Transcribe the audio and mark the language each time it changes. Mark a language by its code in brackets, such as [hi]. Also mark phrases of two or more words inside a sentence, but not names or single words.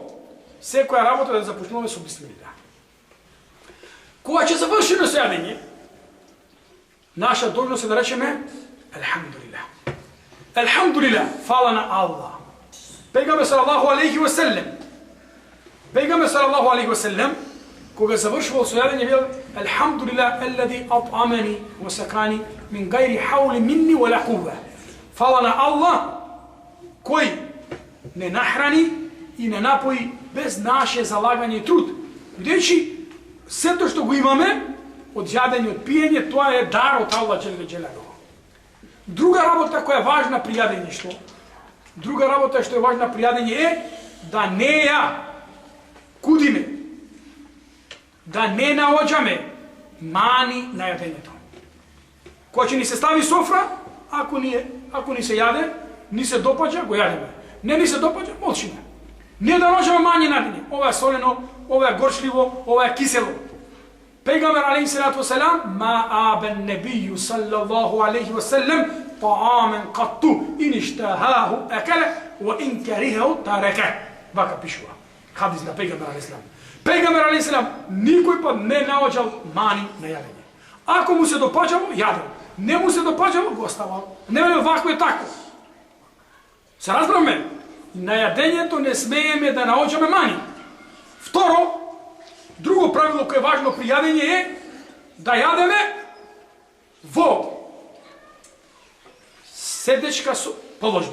[mk] Секоја работа да ја започнуваме со бисмилlah. Кога ќе завршиме со јадење, наша должност е да речеме Алхамдулилlah. Алхамдулилlah, фала на Аллах. Пегамбер [ar] صلى الله عليه وسلم, [mk] кога завршувал со јадење, вел [ar] الحمد لله الذي أطعمني وسقاني من غير حول مني ولا قوة. [mk] Фала на Аллах кој не нахрани и не напои без наше залагање и труд. Бидејќи сето што го имаме од јадење, од пиење, тоа е дар од Аллах [ar] جل جلاله. [mk] Друга работа која е важна при јадење што? Друга работа што е важна при јадење е да не ја кудиме, да не наоѓаме мани на јадењето. Кога ќе ни се стави софра, ако ни се јаде, ни се допаѓа, го јадеме. Не ни се допаѓа, молчиме. Не да наоѓаме мани на јадење. Ова е солено, ова е горчливо, ова е кисело. [ar] Пегамбер عليه الصلاة والسلام ما عاب النبي صلى الله عليه وسلم طعاما قط إن اشتهاه أكله وإن كرهه تركه. [mk] Вака пишува. Хадис на пегамбер алейхиссалам. Пегамбер алейхиссалам никој пат не наоѓал мани на јадење. Ако му се допаѓало, јадел. Не му се допаѓало, го оставал. Не велел вако е тако. Се разбраме? На јадењето не смееме да наоѓаме мани. Второ, друго правило кое е важно при јадење е да јадеме во седечка положба.